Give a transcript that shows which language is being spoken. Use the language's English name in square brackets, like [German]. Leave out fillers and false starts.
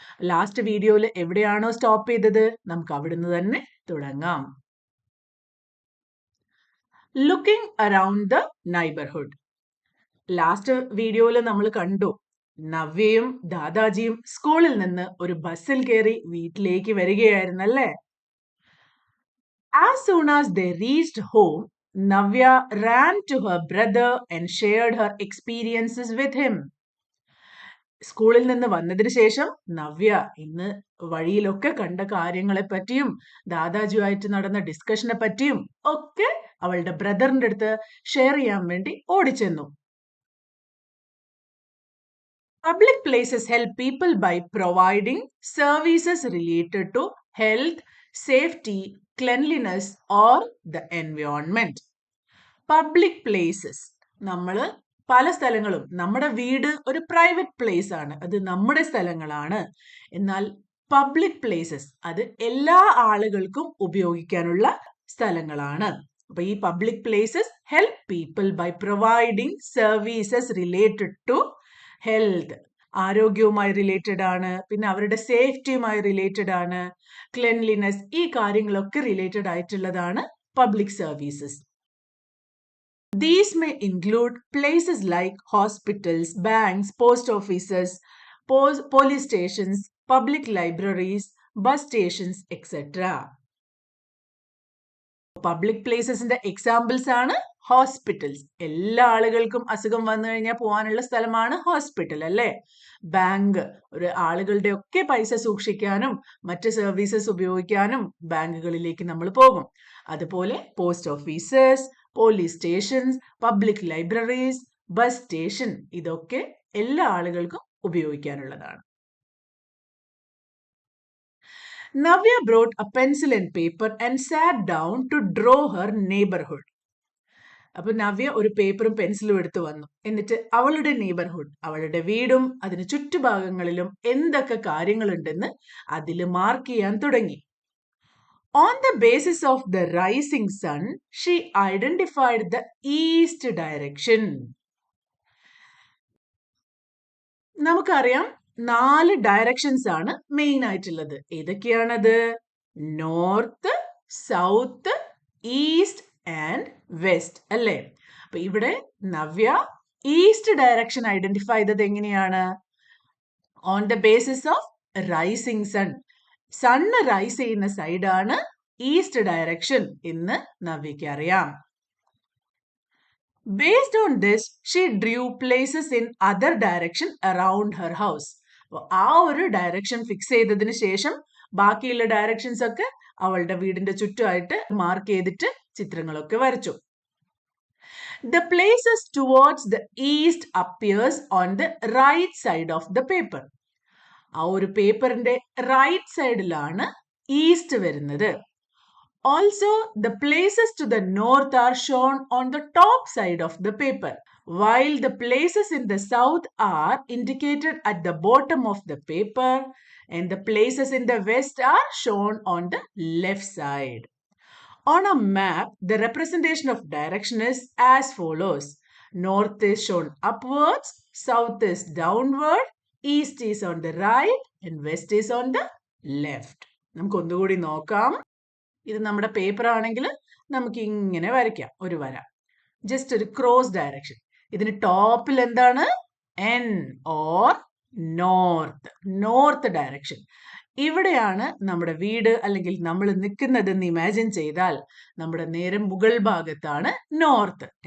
[Malayalam] Last വീഡിയോയിൽ എവിടെയാണോ stop ചെയ്തത് നമുക്ക് അവിടുന്ന് തന്നെ തുടങ്ങാം. [English] Looking around the neighbourhood. [Malayalam] Last വീഡിയോയിൽ നമ്മൾ കണ്ടു നവ്യയും ദാദാജിയും സ്കൂളിൽ നിന്ന് ഒരു ബസ്സിൽ കയറി വീട്ടിലേക്ക് വരികയായിരുന്നല്ലേ. [English] As soon as they reached home, Navya ran to her brother and shared her experiences with him. [Malayalam] സ്കൂളിൽ നിന്ന് വന്നതിന് ശേഷം നവ്യ ഇന്ന് വഴിയിലൊക്കെ കണ്ട കാര്യങ്ങളെ പറ്റിയും ദാദാജിയുമായിട്ട് നടന്ന ഡിസ്കഷനെ പറ്റിയും ഒക്കെ അവളുടെ ബ്രദറിന്റെ അടുത്ത് ഷെയർ ചെയ്യാൻ വേണ്ടി ഓടിച്ചെന്നു. [English] Public places help people by providing services related to health, safety, cleanliness or the environment. Public places. [Malayalam] നമ്മൾ പല സ്ഥലങ്ങളും, നമ്മുടെ വീട് ഒരു പ്രൈവറ്റ് പ്ലേസ് ആണ്, അത് നമ്മുടെ സ്ഥലങ്ങളാണ്. എന്നാൽ പബ്ലിക് പ്ലേസസ് അത് എല്ലാ ആളുകൾക്കും ഉപയോഗിക്കാനുള്ള സ്ഥലങ്ങളാണ്. അപ്പൊ ഈ [English] public places help people by providing services related to health, [Malayalam] ആരോഗ്യവുമായി related ആണ്, പിന്നെ അവരുടെ സേഫ്റ്റിയുമായി റിലേറ്റഡ് ആണ്, ക്ലെൻലിനെസ്, ഈ കാര്യങ്ങളൊക്കെ റിലേറ്റഡ് ആയിട്ടുള്ളതാണ് public services. [English] These may include places like hospitals, banks, post offices, police stations, public libraries, bus stations, etc. [Malayalam] Public പ്ലേസസിന്റെ examples ആണ് hospitals. എല്ലാ ആളുകൾക്കും അസുഖം വന്നു കഴിഞ്ഞാൽ പോകാനുള്ള സ്ഥലമാണ് ഹോസ്പിറ്റൽ അല്ലേ. ബാങ്ക്, ഒരു ആളുകളുടെ ഒക്കെ പൈസ സൂക്ഷിക്കാനും മറ്റ് സർവീസസ് ഉപയോഗിക്കാനും ബാങ്കുകളിലേക്ക് നമ്മൾ പോകും. അതുപോലെ post offices, police stations, public libraries, bus station, ഇതൊക്കെ എല്ലാ ആളുകൾക്കും ഉപയോഗിക്കാനുള്ളതാണ്. [English] Navya brought a pencil and paper and sat down to draw her neighborhood. [Malayalam] അപ്പൊ നവ്യ ഒരു പേപ്പറും പെൻസിലും എടുത്തു വന്നു. എന്നിട്ട് അവളുടെ നെയ്ബർഹുഡ്, അവളുടെ വീടും അതിന് ചുറ്റുഭാഗങ്ങളിലും എന്തൊക്കെ കാര്യങ്ങളുണ്ടെന്ന് അതിൽ മാർക്ക് ചെയ്യാൻ തുടങ്ങി. [English] On the basis of the rising sun, she identified the east direction. [Malayalam] നമുക്കറിയാം 4 ഡയറക്ഷൻസ് ആണ് മെയിൻ ആയിട്ടുള്ളത്. ഏതൊക്കെയാണത്? North, south, east and west അല്ലേ. അപ്പൊ ഇവിടെ നവ്യ ഈസ്റ്റ് ഡയറക്ഷൻ ഐഡന്റിഫൈ ചെയ്തത് എങ്ങനെയാണ്? [English] On the basis of rising sun. [Malayalam] Sun rice ചെയ്യുന്ന സൈഡാണ് ഈസ്റ്റ് ഡയറക്ഷൻ എന്ന് നവ്യക്ക് അറിയാം. [English] Based on this, she drew places in other direction around her house. [Malayalam] ആ ഒരു ഡയറക്ഷൻ ഫിക്സ് ചെയ്തതിന് ശേഷം ബാക്കിയുള്ള ഡയറക്ഷൻസ് ഒക്കെ അവളുടെ വീടിന്റെ ചുറ്റുമായിട്ട് മാർക്ക് ചെയ്തിട്ട് ചിത്രങ്ങളൊക്കെ വരച്ചു. [English] The places towards the east appears on the right side of the paper. [Malayalam] ആ ഒരു പേപ്പറിന്റെ റൈറ്റ് സൈഡിലാണ് ഈസ്റ്റ് വരുന്നത്. [English] Also, the places to the north are shown on the top side of the paper, while the places in the south are indicated at the bottom of the paper, and the places in the west are shown on the left side. On a map, the representation of direction is as follows. North is shown upwards, south is downward, east is on the right, and west is on the left. [Malayalam] നമുക്ക് ഒന്നുകൂടി നോക്കാം. ഇത് നമ്മുടെ paper ആണെങ്കിൽ നമുക്ക് ഇങ്ങനെ വരയ്ക്കാം, ഒരു വര, ജസ്റ്റ് ഒരു ക്രോസ് ഡയറക്ഷൻ. ഇതിന് ടോപ്പിൽ എന്താണ്? N or north, north direction. ഇവിടെയാണ് നമ്മുടെ വീട് അല്ലെങ്കിൽ നമ്മൾ നിൽക്കുന്നതെന്ന് ഇമാജിൻ ചെയ്താൽ നമ്മുടെ നേരെ മുകൾ ഭാഗത്താണ് നോർത്ത്.